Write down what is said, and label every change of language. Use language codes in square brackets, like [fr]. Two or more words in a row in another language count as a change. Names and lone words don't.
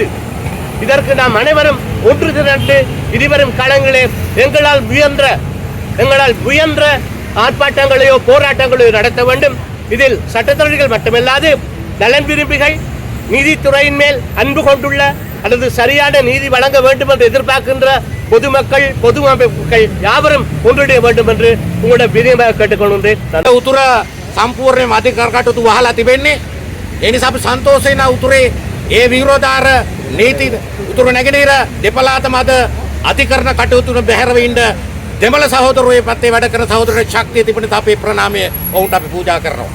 [ta] இதற்கு நாம் அனைவரும் ஒன்று திரண்டு இனிவரும் காலங்களே எங்களால் முயன்ற ஆர்ப்பாட்டங்களையோ போராட்டங்களையோ நடத்த வேண்டும். இதில் சட்டத்தரணிகள் மட்டுமல்லாது நலன் விரும்பிகள், நீதித்துறையின் மேல் அன்பு கொண்டுள்ள அல்லது சரியான நீதி வழங்க வேண்டும் என்று எதிர்பார்க்கின்ற பொதுமக்கள், பொது அமைப்புகள் யாவரும் ஒன்றிணைய வேண்டும் என்று உங்களுடைய வினயமாக கேட்டுக்கொள்கின்றேன். [si] උතුර සම්පූර්ණයෙන්ම අධිකර කටයුතු වහලා තිබෙන්නේ. ඒ නිසා අපි සන්තෝෂයෙන් උතුරේ ඒ විරෝධාර නීති උතුරු නැගෙනහිර දෙපළාතම අද අධිකරණ කටයුතු බැහැරව ඉන්න දෙමළ සහෝදරයෝ පැත්තේ වැඩ කරන සහෝදරයෝ ශක්තිය තිබෙන අපේ ප්‍රණාමය ඔවුන්ට අපි පූජා කරනවා.